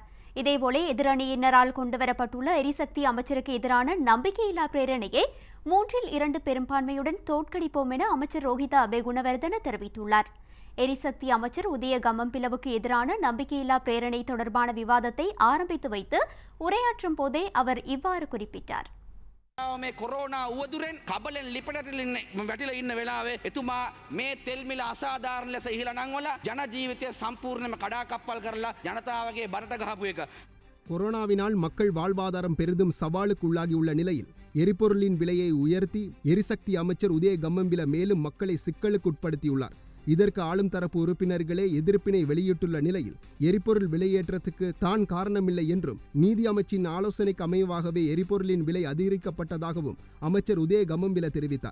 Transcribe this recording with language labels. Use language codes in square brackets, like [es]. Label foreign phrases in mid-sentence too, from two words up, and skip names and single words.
[ta] இதேபோல எதிரணியினரால் கொண்டுவரப்பட்டுள்ள எரிசக்தி அமைச்சருக்கு எதிரான நம்பிக்கையில்லா பிரேரணையை 3/2 பெரும்பான்மையுடன் தோற்கடிப்போம் என அமைச்சர் ரோஹித அபேகுணவர்தன தெரிவித்துள்ளார். எரிசக்தி அமைச்சர் உதய கம்மம்பிலவுக்கு எதிரான நம்பிக்கையில்லா பிரேரணை தொடர்பான விவாதத்தை ஆரம்பித்து வைத்து உரையாற்றும் போதே அவர் இவ்வாறு குறிப்பிட்டார். [si] මේ කොරෝනා උවදුරෙන් කබලෙන් ලිපටට වැටිලා ඉන්න වෙලාවේ එතුමා මේ තෙල් මිල අසාධාරණ ලෙස ඉහළ නංවලා ජන ජීවිතය සම්පූර්ණයෙන්ම කඩාකප්පල් කරලා ජනතාවගේ බරට ගහපු එක. [ta] கொரோனாவினால் மக்கள் வாழ்வாதாரம் பெரிதும் சவாலுக்குள்ளாகியுள்ள நிலையில் எரிபொருளின் விலையை உயர்த்தி எரிசக்தி அமைச்சர் உதய கம்மம்பில மேலும் மக்களை சிக்கலுக்குட்படுத்தியுள்ளார். இதற்கு ஆளும் தரப்பு உறுப்பினர்களே எதிர்ப்பினை வெளியிட்டுள்ள நிலையில் எரிபொருள் விலையேற்றத்துக்கு தான் காரணமில்லை என்றும் நீதி அமைச்சின் ஆலோசனைக்கு அமைவாகவே எரிபொருளின் விலை அதிகரிக்கப்பட்டதாகவும் அமைச்சர் உதய கம்மம்பில தெரிவித்தார்.